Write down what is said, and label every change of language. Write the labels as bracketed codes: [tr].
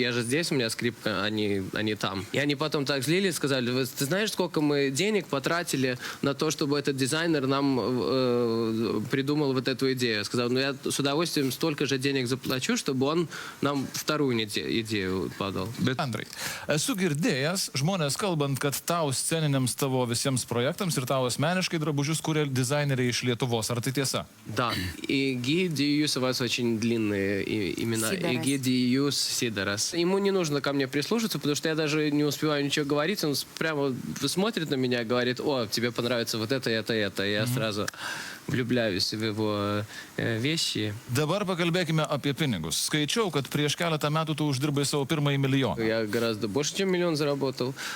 [ru] Я же здесь, у меня скрипка, а не там. И они потом так злились, сказали, ты знаешь, сколько мы денег потратили на то, чтобы этот дизайнер нам придумал вот эту идею? Я сказал, я с удовольствием удовольствием столько же денег заплачу, чтобы он нам вторую идею подал. [lt] Bet Andrai, esu girdėjęs žmonės kalbant, kad tau sceniniams tavo visiems projektams ir tau asmeniškai drabužius kuria dizaineriai iš Lietuvos. Ar tai tiesa? [ru] Да. И Гидиюс, у вас очень длинные имена. Сидорас. И Гидиюс Сидорас. Ему не нужно ко мне прислушаться, потому что я даже не успеваю ничего говорить. Он прямо смотрит на меня и говорит: о, тебе понравится вот это, это, это. И я сразу влюбляюсь в его вещи. [lt] Dabar pakalbėkime apie pinigus. Skaičiau, kad prieš keletą metų tu uždirbai savo pirmąjį milijoną. [ru] Я гораздо больше, чем миллион заработал.